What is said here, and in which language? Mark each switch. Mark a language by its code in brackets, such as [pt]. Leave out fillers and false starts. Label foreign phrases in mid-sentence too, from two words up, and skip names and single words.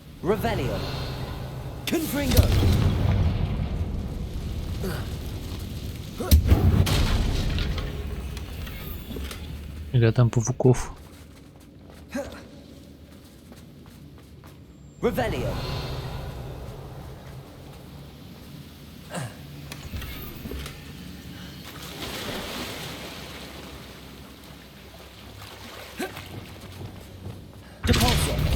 [ru] Revelio. Confringo. Или там пауков. Revelio. Depulso.